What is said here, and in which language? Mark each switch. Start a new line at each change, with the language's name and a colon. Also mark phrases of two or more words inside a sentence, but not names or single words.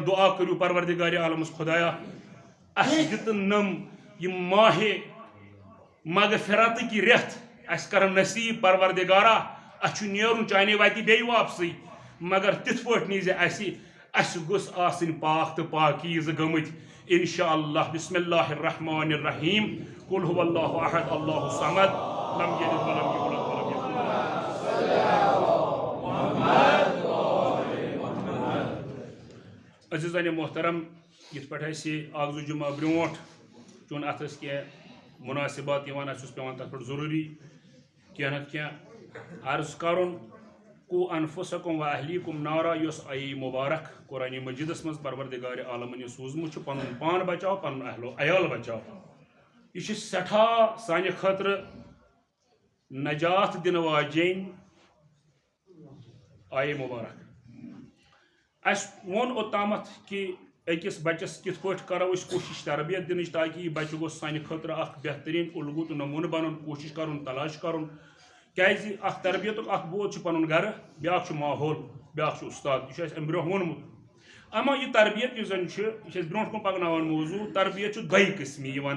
Kashmiri: دعا کٔرِو پروردگارِ عالمس خۄدایا اَسہِ دِتہٕ یِم ماہ مغفرتٕکۍ رٮ۪تھ اَسہِ کر نصیٖب پروردگارا اَسہِ چھُ نیرُن چانے واتہِ بیٚیہِ واپسٕے مگر تِتھ پٲٹھۍ نیٖزِ اَسہِ گوٚژھ آسٕنۍ پاک تہٕ پاکیٖزٕ گٔمٕتۍ انشاءاللہ
Arabic: بسم اللہ الرحمن الرحیم قل هو اللہ احد اللہ الصمد لم یلد ولم یولد ولم یکن
Kashmiri: عزیزان محترم یِتھ پٲٹھۍ اَسہِ اکھ زٕ جمعہ برونٛٹھ چون اتھ ٲسۍ کینٛہہ مناسبات یِوان اَسہِ اوس پیٚوان تتھ پٮ۪ٹھ ضروٗری کینٛہہ نتہٕ کینٛہہ عرض کرُن
Arabic: کو انفسکم و اہلیکم نارا
Kashmiri: یۄس آیے مبارک قرآن مجیدس منٛز پروردگار عالمن یہِ سوٗزمُت چھُ پنُن پان بچاو پنُن اہلو عیال بچاو یہِ چھِ سٮ۪ٹھاہ سانہِ خٲطرٕ نجات دِنہٕ واجیٚنۍ آیے مبارک اَسہِ ووٚن اوٚتامتھ کہِ أکِس بچس کِتھ پٲٹھۍ کرو أسۍ کوٗشِش تربیت دِنٕچ تاکہِ یہِ بچہِ گوٚژھ سانہِ خٲطرٕ اکھ بہتریٖن الگوٗ تہٕ نموٗنہٕ بنُن کوٗشِش کرُن تلاش کرُن کیازِ اکھ تربیتُک اکھ بود چھُ پنُن گرٕ بیاکھ چھُ ماحول بیاکھ چھُ اُستاد یہِ چھُ اَسہِ امہِ برونٛہہ ووٚنمُت اما یہِ تربیت یُس زن چھُ یہِ چھِ أسۍ برونٛٹھ کُن پکناوان موضوٗع تربیت چھُ دۄیہِ قٕسمہِ یِوان